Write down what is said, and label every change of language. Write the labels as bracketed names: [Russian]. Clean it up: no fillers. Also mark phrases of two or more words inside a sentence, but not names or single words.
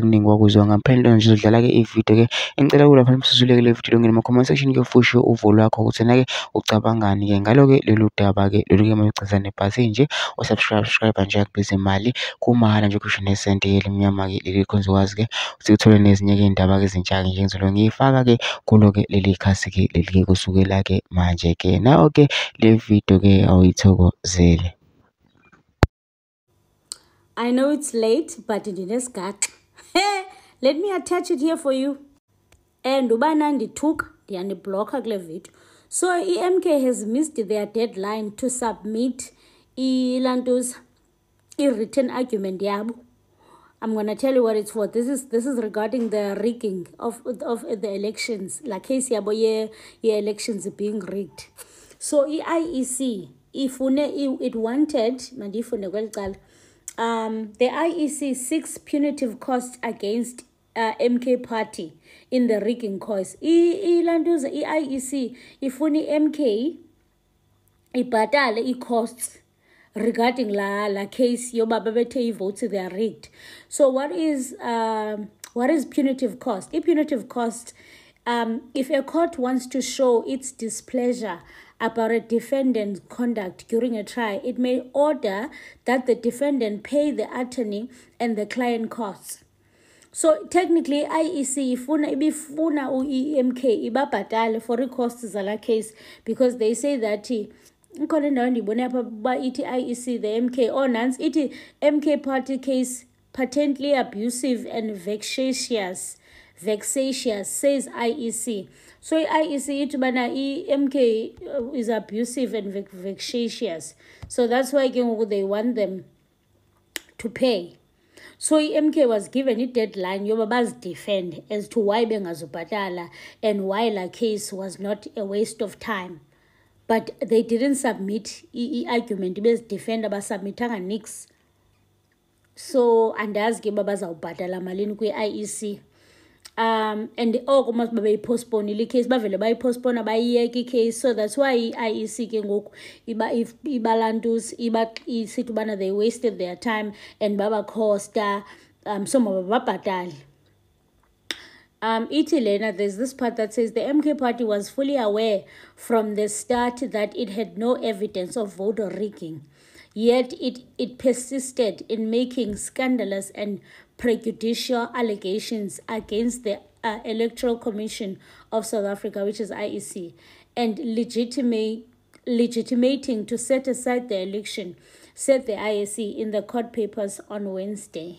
[Zulu] kuningi wakuzwa ngaphandle nje uzodlala-ke ividiyo-ke engicela kulapha msusuleke le vidiyo ngene ma- [English] comment section- [Zulu] ke ufushe uvo lwakho ukuthi na-ke ucabangani-ke ngalo-ke lolu daba-ke lolu-ke maluchaza nebhasi nje usubscribe nje akubizi imali, kumahhala nje ukhishwe nesenti elimnyama-ke leli khona uzokwazi-ke ukuthi uthole nezinye-ke iy'ndaba-ke ezintsha-ke nje engizobe ngiyifaka-ke kulo-ke leli khasi-ke leli-ke kusukela-ke manje-ke. Nayo-ke le video-ke awuyithokozele. [English] I know it's late, but ndinesigaxa. Let me attach it here for you. [Xhosa] And ubana ndithuka ndiyaniblokha kule video. [English] So i-MK has missed their deadline to submit i-written argument yabo. I'm going to tell you what it's for. This is regarding the rigging of the elections. La case [Xhosa] yabo ye [English] elections being rigged. So i-IEC it wanted [Xhosa] mandifune kweli [English] the IEC seeks punitive costs against MK party in the rigging cause. [Xhosa] I-IEC ifuni MK ibhatale i-costs regarding la case yoba babethe votes [English] they are rigged. So what is punitive cost? Punitive cost, if a court wants to show its displeasure about a defendant's conduct during a trial, it may order that the defendant pay the attorney and the client costs. So technically, IEC [Xhosa] ibifuna u-EMK ibabhatale [English] for costs zala case, because they say that [Xhosa] ikhona indawo ndibone apha ba ithi [English] IEC the MK ordinance ithi MK party case patently abusive and vexatious, says IEC. So IEC [Xhosa] ithi bana [English] MK is abusive and vexatious, so that's why they want them to pay. So MK was given a deadline [Xhosa] yoba bazidefend [English] as to why bengazubhatala and why la case was not a waste of time. But they didn't submit argument [Xhosa] bezidefend, abasubmitanga nix. So andazi ke babazawubhatala malini kwi-IEC. [English] And oko must be postponed the case [Xhosa] bavele bayipostpone bayiyeka [English] case. So that's why i-IEC [Xhosa] ke ngoku ibalantus isithi ubana [English] they wasted their time and [Xhosa] baba costa [English] so mababhatali. [Xhosa] Iti Lena, [English] there's this part that says the MK party was fully aware from the start that it had no evidence of voter rigging, yet it persisted in making scandalous and prejudicial allegations against the Electoral Commission of South Africa, which is IEC, and legitimating to set aside the election, said the IEC in the court papers on Wednesday.